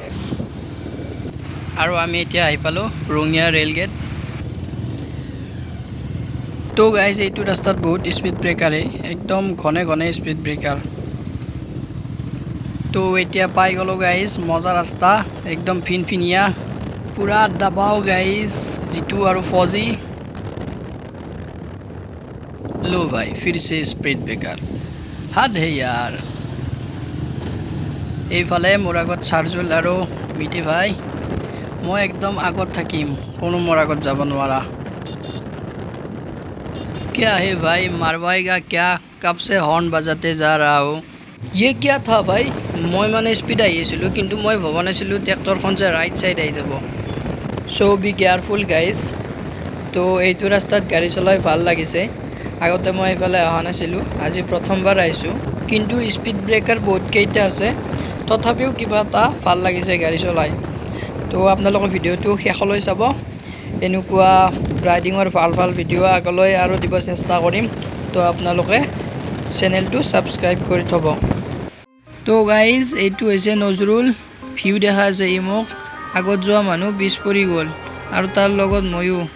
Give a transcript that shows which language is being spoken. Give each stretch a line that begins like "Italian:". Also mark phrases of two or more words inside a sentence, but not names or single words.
Assamese: আৰু আমি এতিয়া আহি পালোঁ ৰঙিয়া ৰেল গেট তো গাইজ এইটো ৰাস্তাত বহুত
English: speed breakerei
Assamese: একদম ঘনে ঘনে
English: speed breaker
Assamese: তো এতিয়া পাই গ'লোঁ গাইজ মজা ৰাস্তা একদম ফিনফিনীয়া
Hindi: पूरा दबाओ
Assamese: গাইজ জিতু আৰু ফজি
Hindi: लो भाई फिर से स्पीड ब्रेकर हद है यार
Assamese: এইফালে মোৰ আগত চাৰ্জুল আৰু মিটি ভাই মই একদম আগত থাকিম কোনো মোৰ আগত যাব নোৱাৰা
Hindi: क्या है भाई मारवाएगा क्या कब से हॉर्न बजाते जा रहा हूँ ये क्या था भाई
Assamese: মই মানে স্পীড আহি আছিলোঁ কিন্তু মই ভবা নাছিলোঁ ট্ৰেক্টৰখন যে
English: right side
Assamese: আহি যাব
English: so be careful
Assamese: গাইজ তো এইটো ৰাস্তাত গাড়ী চলাই ভাল লাগিছে আগতে মই এইফালে অহা নাছিলোঁ আজি প্ৰথমবাৰ আহিছোঁ কিন্তু
English: speed breaker
Assamese: বহুত কেইটা আছে তথাপিও কিবা এটা ভাল লাগিছে গাড়ী চলাই তো আপোনালোকৰ ভিডিঅ'টো শেষলৈ চাব এনেকুৱা ৰাইডিঙৰ ভাল ভিডিঅ' আগলৈ আৰু দিব চেষ্টা কৰিম তো আপোনালোকে চেনেলটো ছাবস্ক্ৰাইব কৰি থ'ব তো গাইজ এইটো হৈছে নজৰুল ভিউ দেখা আছে ই মোক আগত যোৱা মানুহ পিছ পৰি গ'ল আৰু তাৰ লগত ময়ো